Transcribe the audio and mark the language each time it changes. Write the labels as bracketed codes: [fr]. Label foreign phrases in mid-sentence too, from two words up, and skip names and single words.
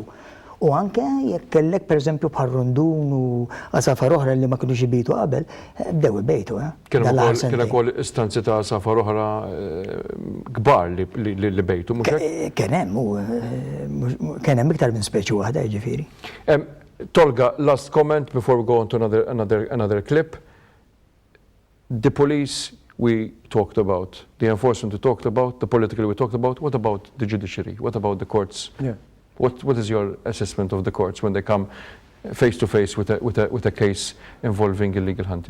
[mt] U anke jekk kellek pereżempju bħal rondun u asafar oħra li ma kinux ibejtu qabel, bdew ibejtu. Kien ukoll istanzi ta' asafar oħra kbar li bejtu, mhux hekk? Kien hemm iktar minn speċi waħda, jiġifieri. [en] Tolga, last comment before we go on to another clip. The police we talked about, the enforcement we talked about, the political we talked about. What about the judiciary? What about the courts? Yeah. What is your assessment of the courts when they come face to face with a case involving illegal hunting?